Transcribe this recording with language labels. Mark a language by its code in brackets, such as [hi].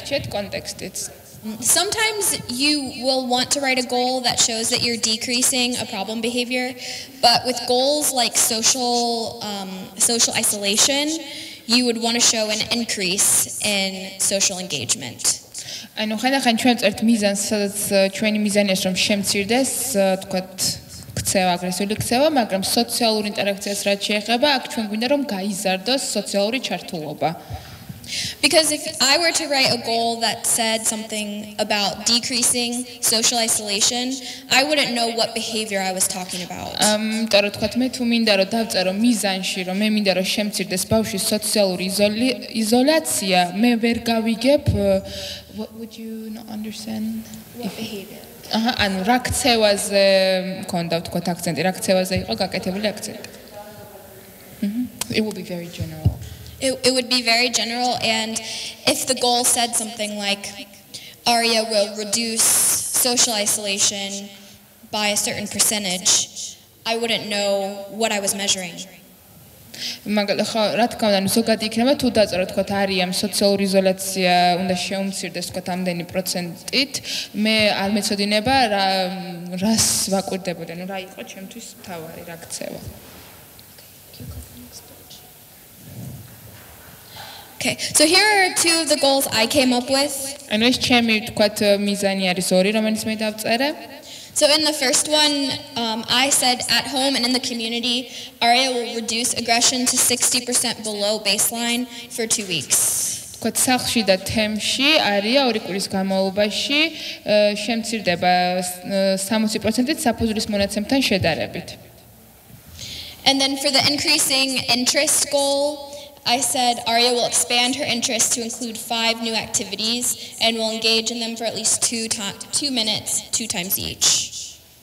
[en] Context it's sometimes you will want to write a goal that shows that you're decreasing a problem behavior, but with goals like social isolation, you would want to show an increase in social engagement. [ka] ანუ ხანდახან ჩვენ წერთ მიზანს, სადაც ჩვენი მიზანია რომ შემცირდეს, თქვათ, ქცევა, აგრესიული ქცევა, მაგრამ სოციალურ ინტერაქციას რაც შეეხება, აქ ჩვენ გვინდა რომ გაიზარდოს სოციალური ჩართულობა. [en] Because if I were to write a goal that said something about decreasing social isolation, I wouldn't know what behavior I was talking about. [ka] Იმიტომ რომ თქვათ მე თუ მინდა რომ დავწერო მიზანში, რომ მე მინდა რომ შემცირდეს ბავშვის სოციალური იზოლაცია, მე ვერ გავიგებ [en] what would you not understand what behavior? [ka] ანუ რა ქცევაზე მქონდა თქვათ აქცენტი, რა ქცევაზე იყო გაკეთებული აქცენტი. [en] It will be very general. It would be very general, and if the goal said something like Aria will reduce social isolation by a certain percentage, I wouldn't know what I was measuring. [ka] რა თქმა უნდა, ზოგადად იქნება თუ დაწერო თქვათ არიამ სოციალური იზოლაცია უნდა შეუმცირდეს თქვათ ამდენი პროცენტით, მე არ მეცოდინება რას ვაკვირდებოდი, ანუ რა იყო ჩემთვის მთავარი რა ქცევა. [en] Okay, so here are two of the goals I came up with. [ka] ანუ ეს ჩემი თქვათ მიზანი არის ორი, რომელიც მე დავწერე. [en] So in the first one, I said at home and in the community, Aria will reduce aggression to 60% below baseline for 2 weeks. [ka] თქვათ სახლში და თემში არია 2 კვირის განმავლობაში შემცირდება 60%-ით საფუძვლის მონაცემთან შედარებით. [en] And then for the increasing interest goal, I said Aria will expand her interest to include 5 new activities and will engage in them for at least 2 minutes, 2 times each.